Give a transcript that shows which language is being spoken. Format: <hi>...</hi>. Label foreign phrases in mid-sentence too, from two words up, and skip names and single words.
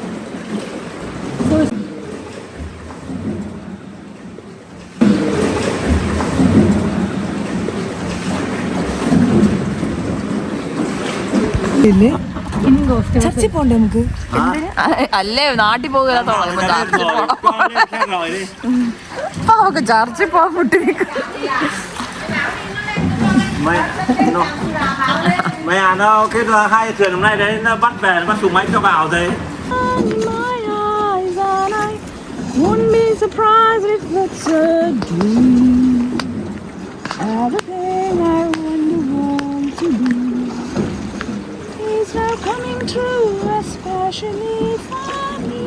<ml>ചർച്ചിൽ പോണ്ടേ നമുക്ക്? അല്ലേ, നാട്ടിൽ പോകുക നമുക്ക് ചർച്ചിൽ പോകാൻ വിട്ടിരിക്കും.</ml> <vi>Mày à, nó cái hai thuyền hôm nay đấy nó bắt về, nó bắt súng máy cho vào đấy.</vi> <en>Wouldn't be surprised if it's a dream. Everything I want to be is now coming true, especially for me.</en>